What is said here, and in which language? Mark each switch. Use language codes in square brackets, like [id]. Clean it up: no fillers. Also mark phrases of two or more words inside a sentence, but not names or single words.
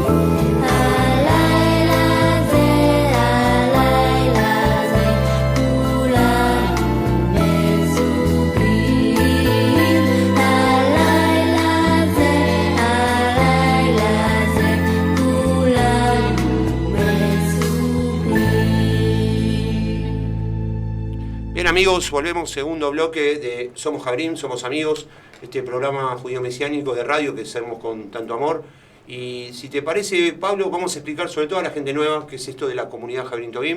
[he] הלילה זה כולם מסובים, הלילה זה כולם מסובים. [es] Bien amigos, volvemos segundo bloque de Somos Jabrim, Somos Amigos, este programa judío-mesiánico de radio que hacemos con tanto amor. Y si te parece, Pablo, vamos a explicar sobre todo a la gente nueva qué es esto de la comunidad Jabrim Tovim.